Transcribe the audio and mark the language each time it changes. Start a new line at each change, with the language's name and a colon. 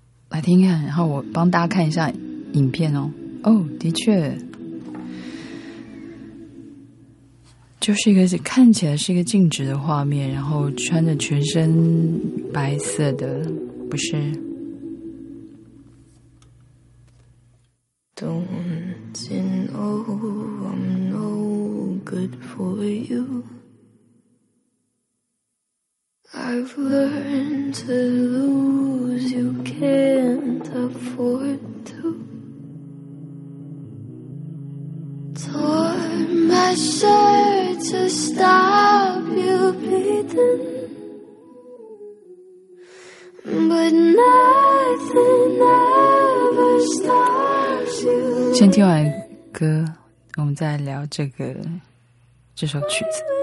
Chinese: 来听看，然后我帮大家看一下影片哦。哦，的确，就是一个看起来是一个静止的画面，然后穿着全身白色的，不是。
English: Don't know I'm no good for you. I've learned to lose, you can't afford to. Tore my shirt to stop you bleeding, but nothing ever stops
Chinese: 先听完歌，我们再聊这首曲子。